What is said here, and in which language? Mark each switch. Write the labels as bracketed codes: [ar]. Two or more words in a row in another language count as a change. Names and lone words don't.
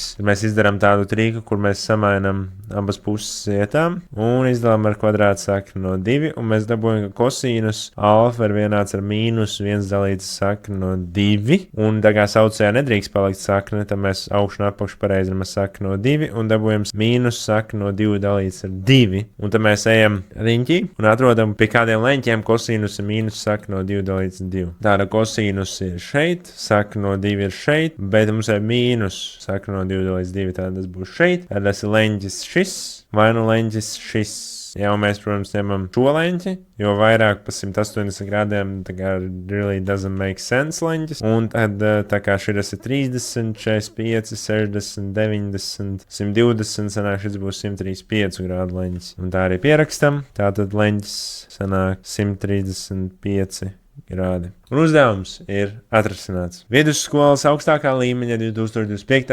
[lv] Tad mēs izdarām tādu trīku, kur mēs samainam abas puses vietām, un izdalām ar kvadrātu sakni no 2, un mēs dabūjam, ka kosīnus alfa ir vienāds ar mīnus 1 dalīts sakni no 2, un tā kā saucējā nedrīkst palikt sakne, tad mēs augšu un apakšu pareizinām sakni no 2, un dabūjam mīnus sakni no 2 dalīts ar 2, un tad mēs ejam riņķī un atrodam, pie kādiem leņķiem kosīnus ir mīnus sakne no 2 dalīts 2. Tāda kosīnus ir šeit, sakne no 2 ir šeit, bet mums ir mīnus sakne no 2 dalīts 2, tāda tas būs šeit. Tad tas ir leņķis šis, vai nu leņķis šis. Jā, un mēs, protams, ņemam šo leņķi, jo vairāk pa 180 grādiem tā kā [en] really doesn't make sense [lv] leņķis. Un tad tā kā šis ir 30, 45, 60, 90, 120, sanāk šis būs 135 grādu leņķis. Un tā arī pierakstam, tātad leņķis sanāk 135 grādi. Un uzdevums ir atrisināts. Vidusskolas augstākā līmeņa 2025.